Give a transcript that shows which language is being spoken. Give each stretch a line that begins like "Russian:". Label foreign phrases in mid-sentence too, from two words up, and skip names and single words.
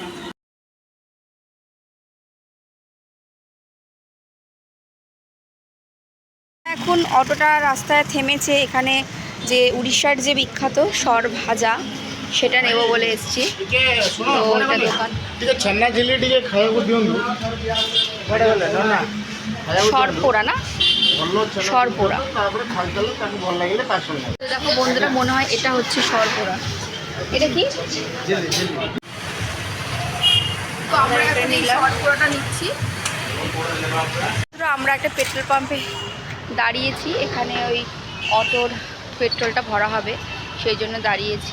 Bangla: এখন অটোটা রাস্তায় থেমেছে, এখানে যে উড়িষ্যার যে বিখ্যাত সর ভাজা সেটা নেব বলে এসেছি। তো ওইটা দোকান
Odia: ଛେନା ଝିଲି ଟିକେ ଖାଇବାକୁ ଦିଅନ୍ତୁ। କୁଆଡ଼େ ଗଲେ ନା
Bangla: সর পোড়া না,
Odia: ଭଲ ଛେନା
Bangla: সর পোড়া।
Odia: ତାପରେ ଖାଇଦେଲେ ତାକୁ ଭଲ ଲାଗିଲେ ପାର୍ସଲ ନେବେ।
Bangla: তো দেখো বন্ধুরা, মনে হয় এটা হচ্ছে সর পোড়া। এটা কি? তো আমরা এখন এই সর পোড়াটা নিচ্ছি। তো আমরা একটা পেট্রোল পাম্পে দাঁড়িয়েছি, এখানে ওই অটোর পেট্রোলটা ভরা হবে সেই জন্য দাঁড়িয়েছি।